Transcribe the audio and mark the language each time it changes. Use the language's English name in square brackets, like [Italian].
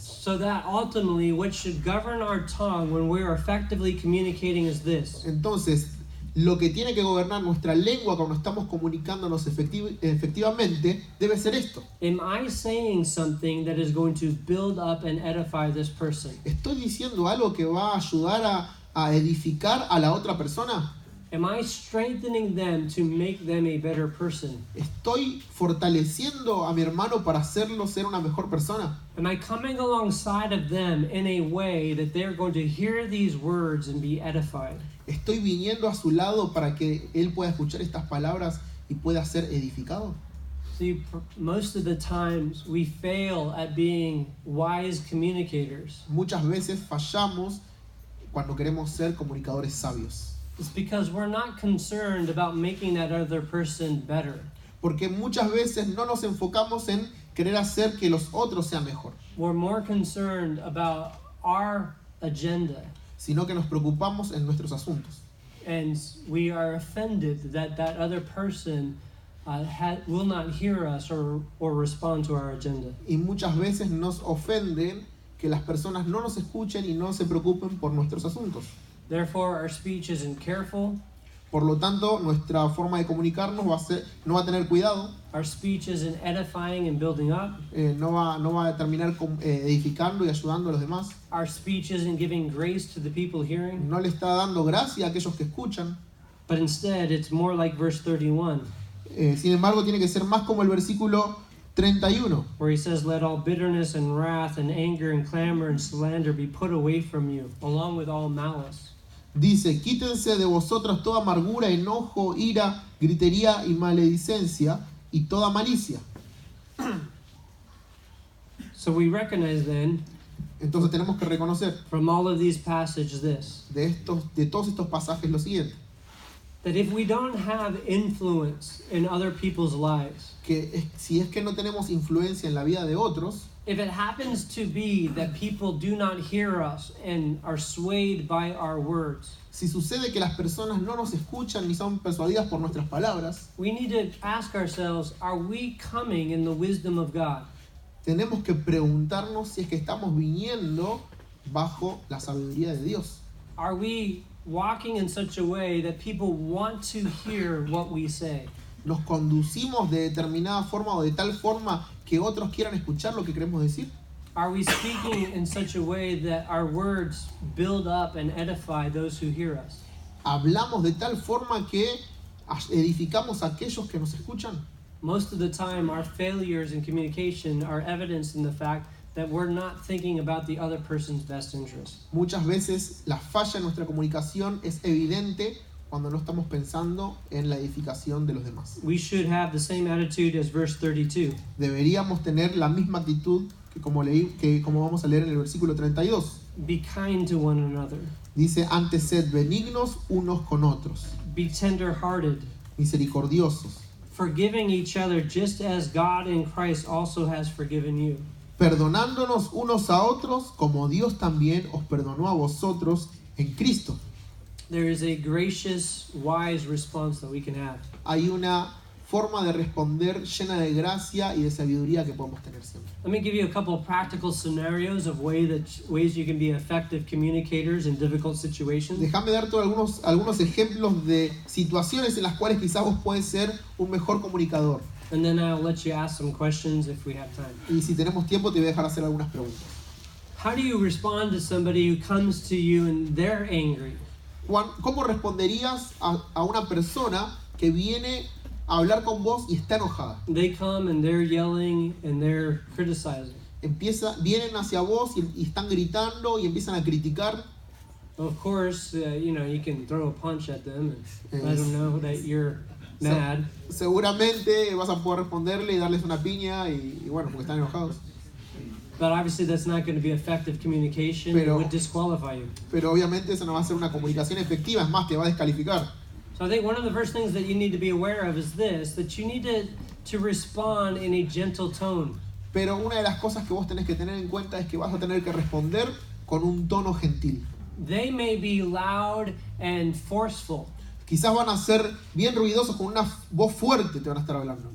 [English] So that ultimately what should govern our tongue when we are effectively communicating is this. [Spanish] Entonces, lo que tiene que gobernar nuestra lengua cuando estamos comunicándonos efectivamente debe ser esto. [English] Am I saying something that is going to build up and edify this person? [Spanish] ¿Estoy diciendo algo que va a ayudar a edificar a la otra persona? [English] Am I strengthening them to make them a better person? [Spanish] ¿Estoy fortaleciendo a mi hermano para hacerlo ser una mejor persona? [English] Am I coming alongside of them in a way that they're going to hear these words and be edified? [Spanish] ¿Estoy viniendo a su lado para que él pueda escuchar estas palabras y pueda ser edificado? [English] See, most of the times we fail at being wise communicators. [Spanish] Muchas veces fallamos cuando queremos ser comunicadores sabios. [English] It's because we're not concerned about making that other person better. [Spanish] Porque muchas veces no nos enfocamos en querer hacer que los otros sean mejor, [English] We're more concerned about our agenda. [Spanish] sino que nos preocupamos en nuestros asuntos. [English] And we are offended that that other person will not hear us or respond to our agenda. [Spanish] Y muchas veces nos ofenden que las personas no nos escuchen y no se preocupen por nuestros asuntos. [English] Therefore, our speech isn't careful. [Spanish] Por lo tanto, nuestra forma de comunicarnos no va a tener cuidado, [English] Our speech isn't edifying and building up. [Spanish] no va a terminar edificando y ayudando a los demás. [English] Our speech isn't giving grace to the people hearing. [Spanish] No le está dando gracia a aquellos que escuchan. [English] But instead, it's more like verse 31, [Spanish] Sin embargo, tiene que ser más como el versículo 31, [English] where he says, "Let all bitterness and wrath and anger and clamor and slander be put away from you, along with all malice." [Spanish] Dice, quítense de vosotros toda amargura, enojo, ira, gritería y maledicencia y toda malicia. [English] So we recognize then, [Spanish] Entonces tenemos que reconocer [English] from all of these passages, this, [Spanish] de todos estos pasajes lo siguiente, [English] that if we don't have influence in other people's lives, [Spanish] que si es que no tenemos influencia en la vida de otros, [English] if it happens to be that people do not hear us and are swayed by our words, [Spanish] si sucede que las personas no nos escuchan ni son persuadidas por nuestras palabras, [English] we need to ask ourselves, are we coming in the wisdom of God? [Spanish] tenemos que preguntarnos si es que estamos viniendo bajo la sabiduría de Dios. [English] Are we walking in such a way that people want to hear what we say? [Spanish] ¿Nos conducimos de determinada forma o de tal forma que otros quieran escuchar lo que queremos decir? [English] Are we speaking in such a way that our words build up and edify those who hear us? [Spanish] ¿Hablamos de tal forma que edificamos a aquellos que nos escuchan? [English] Most of the time, our failures in communication are evidenced in the fact that we're not thinking about the other person's best interest. [Spanish] Muchas veces la falla en nuestra comunicación es evidente cuando no estamos pensando en la edificación de los demás. [English] We should have the same attitude as verse 32. [Spanish] Deberíamos tener la misma actitud que como vamos a leer en el versículo 32. [English] Be kind to one another. [Spanish] Dice, antes sed benignos unos con otros, [English] Be tender-hearted, [Spanish] misericordiosos, [English] forgiving each other just as God in Christ also has forgiven you. [Spanish] perdonándonos unos a otros como Dios también os perdonó a vosotros en Cristo. [English] There is a gracious, wise response that we can have. [Spanish] Hay una forma de responder llena de gracia y de sabiduría que podemos tener siempre. [English] Let me give you a couple of practical scenarios of ways you can be effective communicators in difficult situations. [Spanish] Déjame darte algunos ejemplos de situaciones en las cuales quizás vos puedes ser un mejor comunicador. [English] And then I'll let you ask some questions if we have time. [Spanish] Y si tenemos tiempo te voy a dejar hacer algunas preguntas. [English] How do you respond to somebody who comes to you and they're angry? [Spanish] Juan, ¿cómo responderías a una persona que viene a hablar con vos y está enojada? [English] They come and they're yelling and they're criticizing. [Spanish] Vienen hacia vos y están gritando y empiezan a criticar. [English] Of course, you can throw a punch at them and let them know that you're mad. [Spanish] Seguramente vas a poder responderle y darles una piña y bueno, porque están enojados. [English] But obviously that's not going to be effective communication. It would disqualify you. [Spanish] Pero obviamente eso no va a ser una comunicación efectiva, es más, te va a descalificar. [English] So I think one of the first things that you need to be aware of is this, that you need to respond in a gentle tone. [Spanish] Pero una de las cosas que vos tenés que tener en cuenta es que vas a tener que responder con un tono gentil. [English] They may be loud and forceful, [Spanish] Quizás van a ser bien ruidosos, con una voz fuerte te van a estar hablando.